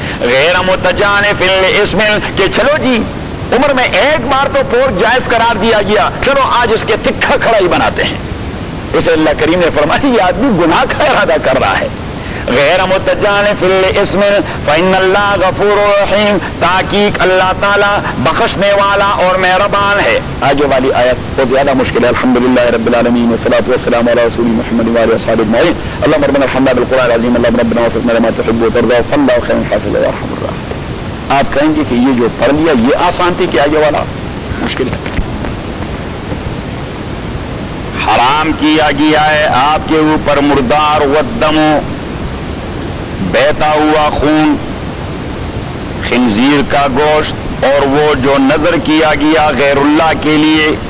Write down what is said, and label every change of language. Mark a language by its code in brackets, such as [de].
[ar] غیر متجانف لِإِثْمٍ, [ur] کہ چلو جی عمر میں ایک بار تو پورک جائز قرار دیا گیا, چلو آج اس کے تکھا کھڑا ہی بناتے ہیں. اسے اللہ کریم نے فرمایا یہ آدمی گناہ کا ارادہ کر رہا ہے. [ar] غیر متجانف لاسم فإن اللہ غفور رحیم، [ur] تحقیق اللہ تعالیٰ بخشنے والا اور مہربان ہے. آگے والی آیت بہت زیادہ مشکل ہے. [ar] الحمدللہ رب العالمین والصلاة والسلام علی رسول محمد وآلہ وصحبہ اجمعین. اللهم ربنا ارحمنا بالقرآن العظیم، اللهم ربنا وفقنا لما تحب وترضى فالله خير حافظ وارحم الراحمين. [ur] آپ کہیں گے کہ یہ جو پڑھ لیا یہ آسان تھی کہ آگے والا مشکل ہے. حرام کیا گیا ہے آپ کے اوپر مردار والدم، بہتا ہوا خون، خنزیر کا گوشت، اور وہ جو نظر کیا گیا غیر اللہ کے لیے،